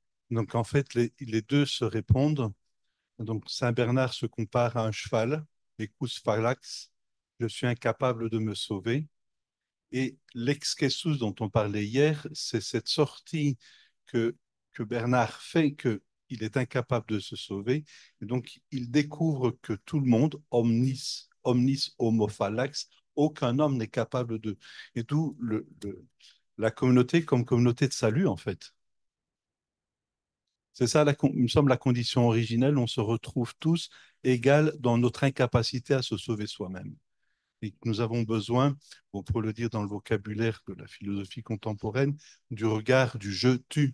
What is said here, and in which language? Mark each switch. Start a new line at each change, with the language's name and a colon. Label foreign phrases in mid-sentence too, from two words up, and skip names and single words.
French: Donc en fait, les deux se répondent. Donc Saint Bernard se compare à un cheval,
Latin: Ecus Fallax,
French: je suis incapable de me sauver. Et l'ex-questus dont on parlait hier, c'est cette sortie que, que Bernard fait, qu'il est incapable de se sauver. Et donc, il découvre que tout le monde,
Latin: omnis homo fallax,
French: aucun homme n'est capable de. Et d'où la communauté comme communauté de salut, en fait. C'est ça, il me semble, la condition originelle. On se retrouve tous égales dans notre incapacité à se sauver soi-même. Et que nous avons besoin, bon, pour le dire dans le vocabulaire de la philosophie contemporaine, du regard du je-tu.